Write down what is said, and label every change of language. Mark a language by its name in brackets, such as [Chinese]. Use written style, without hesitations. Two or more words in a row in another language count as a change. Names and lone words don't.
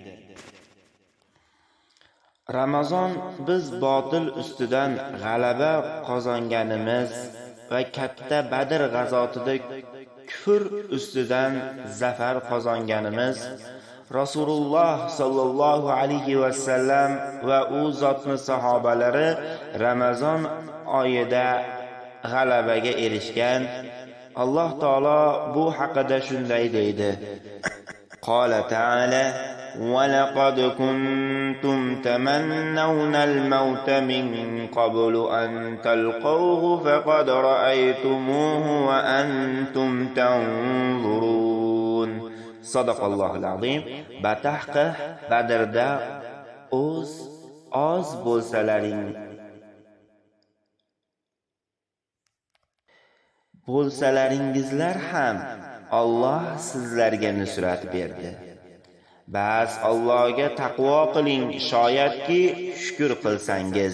[Uzbek] Ramazon biz botil ustidan g'alaba qozonganimiz va katta Badr g'azotida kufr ustidan zafar qozonganimiz, Rasululloh [Arabic] صلى الله عليه وسلم [Uzbek] va u zotning sahobalari Ramazon oyida g'alabaga erishgan. Alloh taolo bu haqida shunday deydi: [Arabic] قال تعالى وَلَقَدْ كُنْتُمْ تَمَنَّوْنَ الْمَوْتَ مِنْ قَبْلُ أَنْ تَلْقَوْهُ فَقَدْ رَأَيْتُمُوهُ وَأَنْتُمْ تَنْظُرُونَ. صدق الله العظيم. [Uzbek] Batahqiq Badrda oz bo'lsalaringizlar ham Alloh sizlarga nusrat berdi. Bas Allohga taqvo qiling, shoyatki shukr qilsangiz.